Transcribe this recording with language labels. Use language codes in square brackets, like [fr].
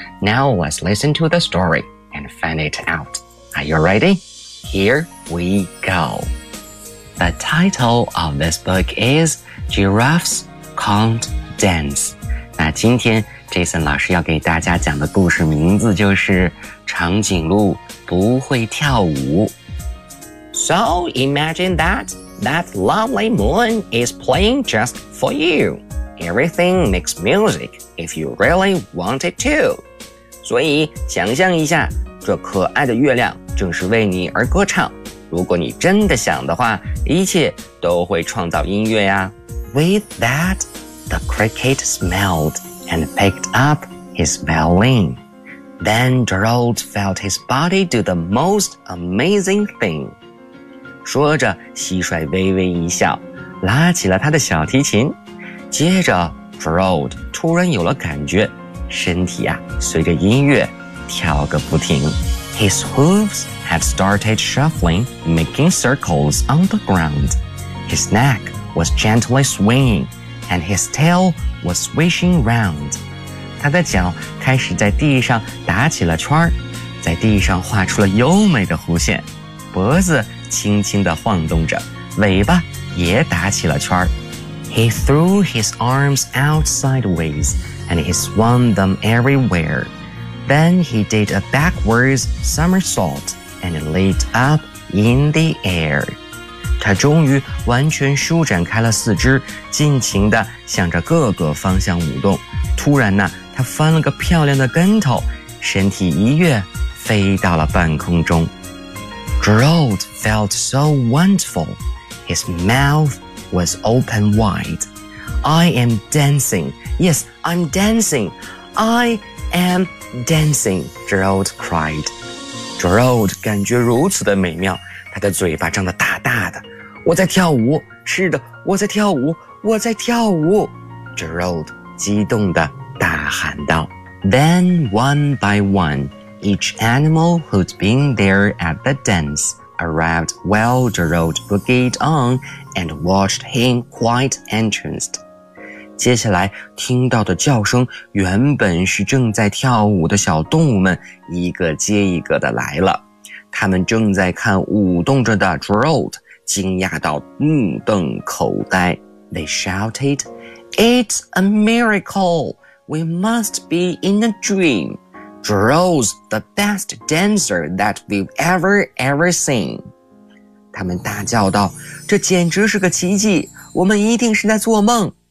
[en] Now let's listen to the story and find it out. Are you ready? Here we go. The title of this book is Giraffes Can't Dance. [zh] 那今天 Jason 老师要给大家讲的故事名字就是长颈鹿不会跳舞。 [en] So imagine that lovely moon is playing just for you. Everything makes music if you really want it to. [zh] 所以想象一下这可爱的月亮正是为你而歌唱。如果你真的想的话一切都会创造音乐呀。 [en] With that, the cricket smelled and picked up his violin. Then Gerald felt his body do the most amazing thing. [zh] 说着蟋蟀微微一笑拉起了他的小提琴。接着 Gerald 突然有了感觉身体啊随着音乐跳个不停。 [en] His hooves had started shuffling, making circles on the ground. His neck was gently swinging, and his tail was swishing round. [zh] 他的脚开始在地上打起了圈在地上画出了优美的弧线。脖子轻轻地晃动着尾巴也打起了圈。 [en] He threw his arms out sideways, and he swung them everywhere. Then he did a backwards somersault and leaped up in the air. [zh] 他终于完全舒展开了四肢，尽情地向着各个方向舞动。突然呢，他翻了个漂亮的跟头，身体一跃，飞到了半空中。 [en] Gerald felt so wonderful. His mouth was open wide. I am dancing. Yes, I'm dancing. I am dancing, Gerald cried. [zh] Gerald 感觉如此的美妙，他的嘴巴张得大大的。我在跳舞，是的，我在跳舞，我在跳舞。 Gerald 激动地大喊道。 [en] Then one by one, each animal who'd been there at the dance arrived while Gerald boogied on and watched him quite entranced. [zh] 接下来听到的叫声原本是正在跳舞的小动物们一个接一个的来了。他们正在看舞动着的 Gerald, 惊讶到目瞪口呆。 [en] They shouted, It's a miracle! We must be in a dream! Gerald's the best dancer that we've ever seen! [zh] 他们大叫道这简直是个奇迹我们一定是在做梦。